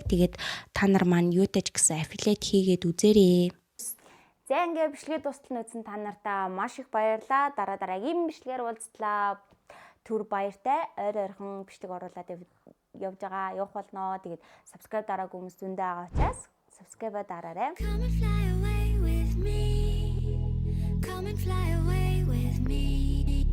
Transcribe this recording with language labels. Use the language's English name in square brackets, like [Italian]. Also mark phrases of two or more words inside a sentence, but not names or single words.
[Mongolian] Тэгээд та нар маань юу тааж гэсэн аффилиат хийгээд үзээрэй. За ингээ бичлэгээ дуустал нүцэн та нартаа маш их баярлалаа. Дараагийн бичлэгээр уулзлаа. Түр баяртай. Ойрхон бичлэг оруулаад явж байгаа. Явах болно. Тэгээд subscribe дараагүй хүмүүс зөндөө байгаа учраас subscribe дараарай. [English] Come and fly away with me. Come and fly away with me.